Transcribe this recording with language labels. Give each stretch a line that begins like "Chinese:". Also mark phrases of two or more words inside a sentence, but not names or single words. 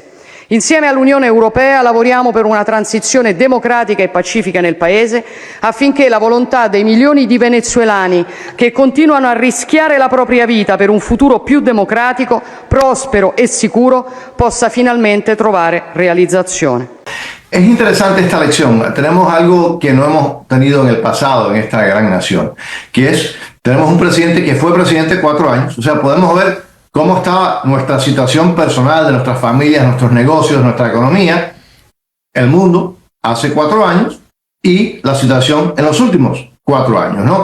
Italian: Insieme all'Unione Europea lavoriamo per una transizione democratica e pacifica nel Paese affinché la volontà dei milioni di venezuelani che continuano a rischiare la propria vita per un futuro più democratico, prospero e sicuro possa finalmente trovare realizzazione.
Spanish: Es interesante esta lección. Tenemos algo que no hemos tenido en el pasado en esta gran nación, que es, tenemos un presidente que fue presidente 4 años, o sea, podemos ver cómo estaba nuestra situación personal, de nuestras familias, nuestros negocios, nuestra economía, el mundo hace 4 años y la situación en los últimos 4 años, ¿no?